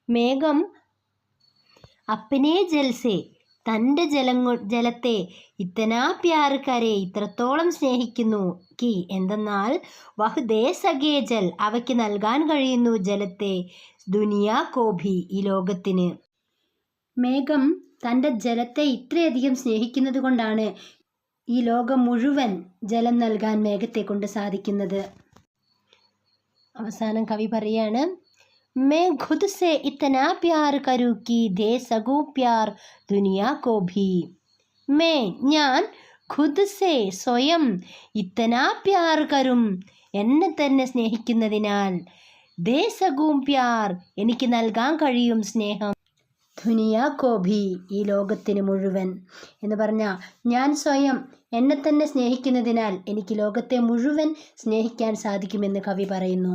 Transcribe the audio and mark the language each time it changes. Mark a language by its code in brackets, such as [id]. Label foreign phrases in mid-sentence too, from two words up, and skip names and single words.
[hi] മേഘം अपने जल से, [ml] തൻ്റെ ജലത്തെ [hi] इतना प्यार करे [ml] ഇത്രത്തോളം സ്നേഹിക്കുന്നു [hi] കി എന്തെന്നാൽ वह दे सके जल [ml] അവയ്ക്ക് നൽകാൻ കഴിയുന്നു ജലത്തെ [hi] दुनिया को भी [ml] ഈ ലോകത്തിന്. മേഘം തൻ്റെ ജലത്തെ ഇത്രയധികം സ്നേഹിക്കുന്നത് കൊണ്ടാണ് ഈ ലോകം മുഴുവൻ ജലം നൽകാൻ മേഘത്തെ കൊണ്ട് സാധിക്കുന്നത്. അവസാനം കവി പറയാണ്, [hi] मैं खुद से इतना प्यार करूँ कि दे सकूँ प्यार दुनिया को भी. [ml] ഞാൻ [hi] खुद से [ml] സ്വയം [hi] इतना प्यार करूँ [ml] എന്നെ തന്നെ സ്നേഹിക്കുന്നതിനാൽ [hi] दे सकूँ प्यार [ml] എനിക്ക് നൽകാൻ കഴിയും സ്നേഹം [hi] दुनिया को भी [ml] ഈ ലോകത്തിന് മുഴുവൻ എന്ന് പറഞ്ഞാൽ ഞാൻ സ്വയം എന്നെ തന്നെ സ്നേഹിക്കുന്നതിനാൽ എനിക്ക് ലോകത്തെ മുഴുവൻ സ്നേഹിക്കാൻ സാധിക്കുമെന്ന് കവി പറയുന്നു.